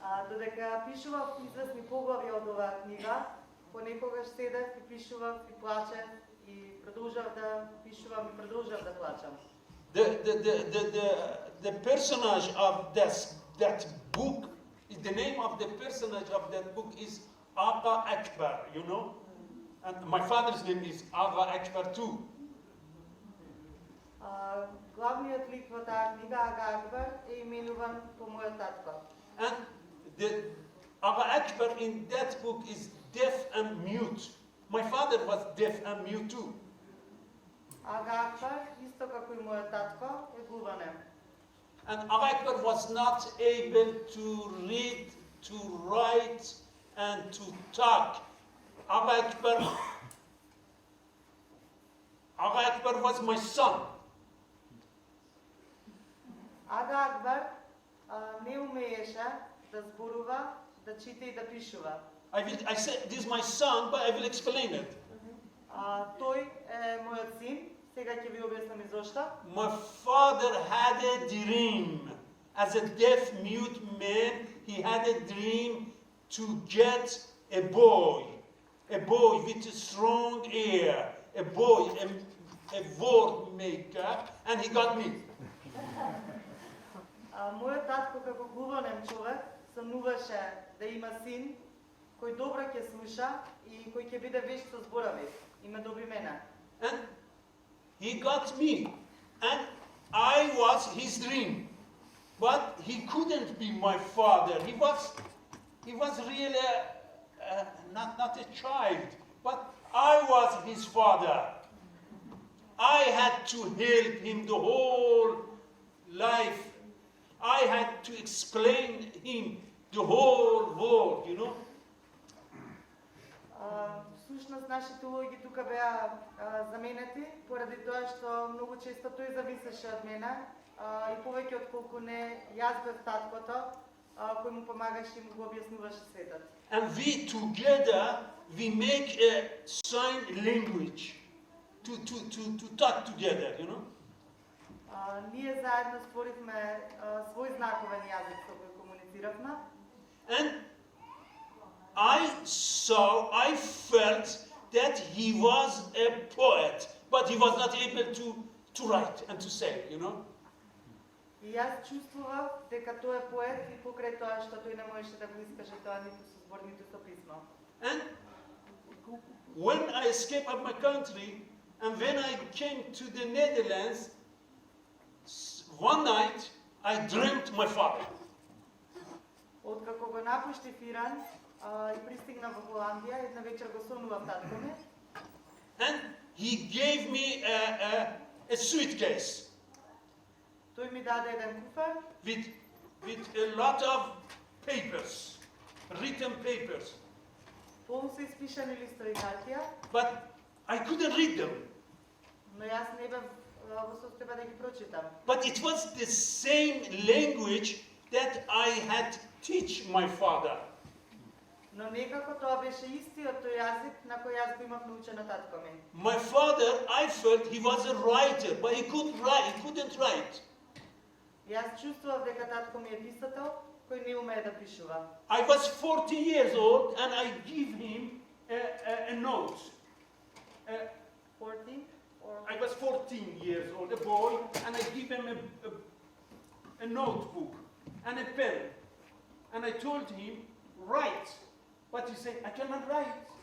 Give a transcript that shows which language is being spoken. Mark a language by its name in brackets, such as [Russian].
[Macedonian] Додека пишував известни поглави од оваа книга, понекогаш седев и пишував и плачев и продолжав да пишувам и продолжав да плачам. [English] The personage of that book, the name of the personage of that book is Aga Akbar, you know. And my father's name is Aga Akbar too. [Macedonian] Главниот лик во таа книга Ага Акбар е именуван по мојот татко. [English] And the Aga Akbar in that book is deaf and mute. My father was deaf and mute too. [Macedonian] Ага Акбар, исто како и мојот татко, е глуванем. [English] And Aga Akbar was not able to read, to write, and to talk. Aga Akbar was my son. [Macedonian] Ага Акбар не умееше да зборува, да чита и да пишува. [English] I said, this is my son, but I will explain it. [Macedonian] Тој е мојот син, сега ќе ви објаснам и зошто. [English] My father had a dream. As a deaf mute man, he had a dream to get a boy with a strong ear, a boy, a word maker, and he got me. [Macedonian] Мојот татко како глувонем човек сонуваше да има син кој добро ќе слуша и кој ќе биде вешт со зборови. Има добри имена. [English] And he got me. And I was his dream. But he couldn't be my father. He was really not a child, but I was his father. I had to help him the whole life. I had to explain him the whole world, you know. [Macedonian] Всушност нашите улоги тука беа заменети поради тоа што многу често тој зависеше од мене и повеќе отколку не јас бев таткото кој му помагаше и му го објаснуваше светот. [English] And we together we make a sign language to talk together, you know. [Macedonian] Ние заедно створивме свој знаковен јазик со кој комунициравме. [English] And I felt that he was a poet, but he was not able to write and to say, you know. [Macedonian] И јас чувствував дека тој е поет и покрај тоа што тој не можеше да го искаже тоа ниту со збор, ниту со писмо. [English] And when I escaped out of my country, and when I came to the Netherlands, one night I dreamt my father. [Macedonian] Откако го напуштив Иран и пристигнав во Холандија, една вечер го сонував татко ми. [English] And he gave me a suitcase [Macedonian] Тој ми даде еден куфар [English] with a lot of papers, written papers, [Macedonian] полн со испишани листови хартија, [English] but I couldn't read them. [Macedonian] но јас не бев во состојба да ги прочитам. [English] But it was the same language that I had teach my father. [Macedonian] Но некако тоа беше истиот тој јазик на кој јас го имав научено татко ми. [English] My father, I felt he was a writer, but he couldn't write. [Macedonian] Јас чувствував дека татко ми е писател кој не умее да пишува. [English] I was 40 years old and I give him a note. 14 or I was 14 years old, a boy, and I give him a notebook and a pen. And I told him, write. But he said, I cannot write.